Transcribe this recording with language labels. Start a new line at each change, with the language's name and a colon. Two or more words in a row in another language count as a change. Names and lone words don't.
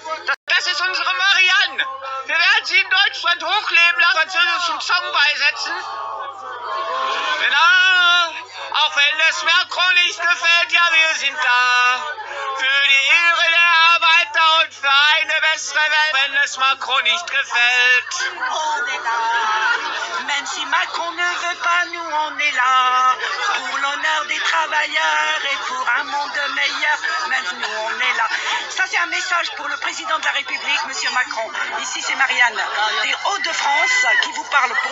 German: Das ist unsere Marianne. Wir werden sie in Deutschland hochleben lassen, französischen Song beisetzen. Genau, auch wenn es Macron nicht gefällt, ja, wir sind da. Für die Ehre der Arbeiter und für eine bessere Welt, wenn es Macron nicht gefällt.
French: On est là, même si Macron ne veut pas, nous on est là. Pour l'honneur des travailleurs et pour un monde meilleur, même si nous on est là. Ça c'est un message pour le président de la République, Monsieur Macron. Ici c'est Marianne, des Hauts-de-France, qui vous parle pour...